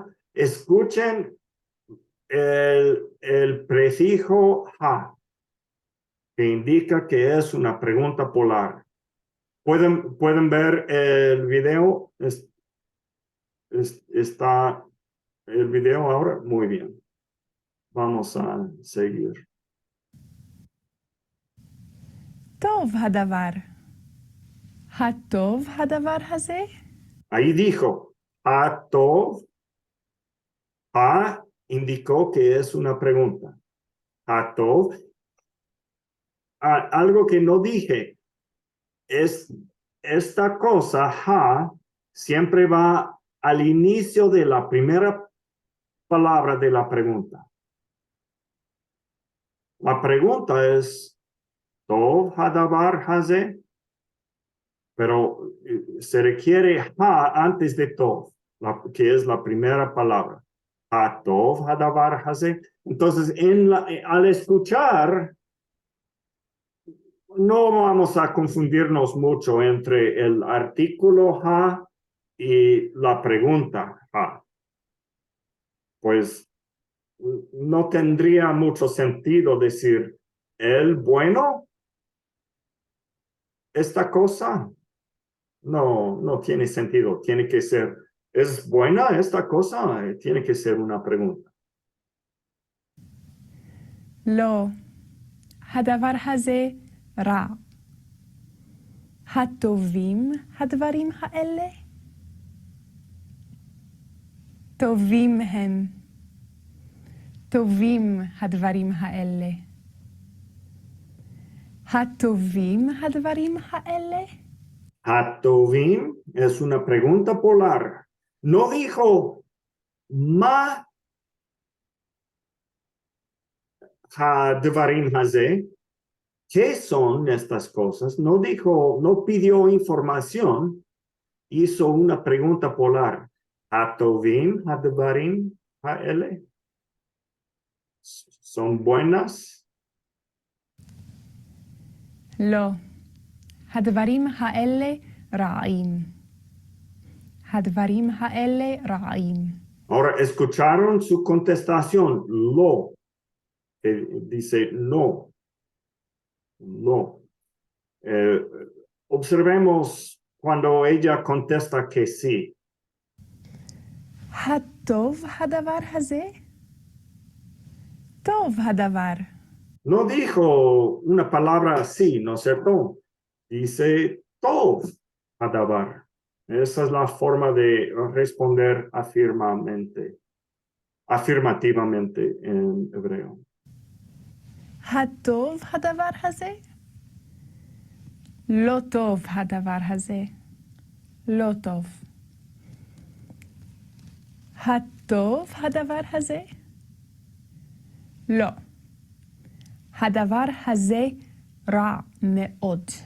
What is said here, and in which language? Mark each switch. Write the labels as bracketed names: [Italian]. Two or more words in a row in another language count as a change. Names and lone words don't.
[Spanish] Escuchen el prefijo ha, que indica que es una pregunta polar. ¿Pueden ver el video? ¿Está el video ahora? Muy bien. Vamos a seguir. [Hebrew] טוב הדבר. הטוב הדבר הזה? [Spanish] Ahí dijo, Atov, indicó que es una pregunta. Atov, algo que no dije, es esta cosa, ha, siempre va al inicio de la primera palabra de la pregunta. La pregunta es, [Hebrew] טוב הדבר הזה, [Spanish] pero se requiere ha antes de Tov, que es la primera palabra. [Hebrew] ה טוב הדבר הזה. [Spanish] Entonces, al escuchar, no vamos a confundirnos mucho entre el artículo ha y la pregunta ha. Pues no tendría mucho sentido decir, ¿el bueno? ¿Esta cosa? No tiene sentido. Tiene que ser, ¿es buena esta cosa? Tiene que ser una pregunta. [Hebrew] לא, הדבר הזה רע. הטובים הדברים האלה? טובים הם. טובים הדברים האלה. הטובים הדברים האלה? [Spanish] Hatovim es una pregunta polar. No dijo [Hebrew] מה הדברים הזה. [Spanish] ¿Qué son estas cosas? No dijo, no pidió información. Hizo una pregunta polar. [Hebrew] הטובים הדברים האלה. [Spanish] ¿Son buenas? [Hebrew] לא. הדברים האלה רעים. הדברים האלה רעים. [Spanish] Ahora, ¿escucharon su contestación? Lo. Que dice no. No. Observemos cuando ella contesta que sí. [Hebrew] הטוב הדבר הזה? טוב הדבר. [Spanish] No dijo una palabra sí, ¿no es cierto? Dice [Hebrew] טוב הדבר. [Spanish] Esa es la forma de responder afirmativamente en hebreo. [Hebrew] הטוב הדבר הזה? לא טוב הדבר הזה. לא טוב. הטוב הדבר הזה? לא. הדבר הזה רע מאוד.